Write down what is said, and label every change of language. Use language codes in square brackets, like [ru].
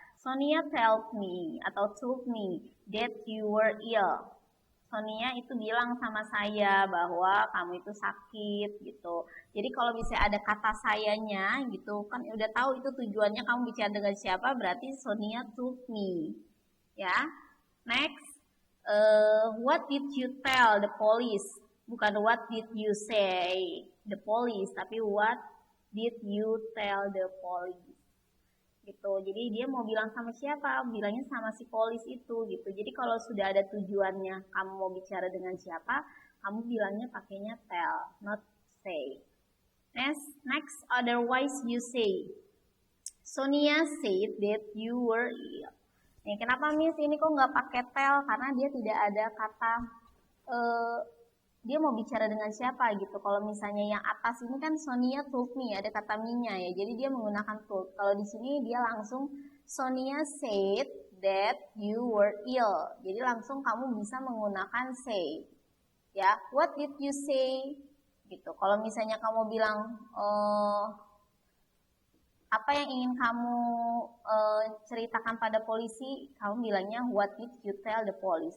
[en] Sonia told me [id] atau [en] told me that you were ill. [id] Sonia itu bilang sama saya bahwa kamu itu sakit gitu. Jadi kalau bisa ada kata sayanya gitu kan udah tahu itu tujuannya kamu bicara dengan siapa, berarti Sonia [en] told me. [id] Ya. [en] Next, what did you tell the police? [id] Bukan [en] what did you say the police, [id] tapi [en] what did you tell the police? [id] Gitu. Jadi dia mau bilang sama siapa? Bilangnya sama si polis itu gitu. Jadi kalau sudah ada tujuannya kamu mau bicara dengan siapa, kamu bilangnya pakainya [en] tell, not say. Next, otherwise you say. Sonia said that you were ill. [id] Nih, kenapa Miss ini kok nggak pakai tell? Karena dia tidak ada kata dia mau bicara dengan siapa gitu. Kalau misalnya yang atas ini kan Sonia [en] told me, [id] ada kata me-nya ya. Jadi dia menggunakan told. Kalau di sini dia langsung [en] Sonia said that you were ill. [id] Jadi langsung kamu bisa menggunakan say. Ya, [en] what did you say? [id] Gitu. Kalau misalnya kamu bilang apa yang ingin kamu ceritakan pada polisi, kamu bilangnya [en] what did you tell the police.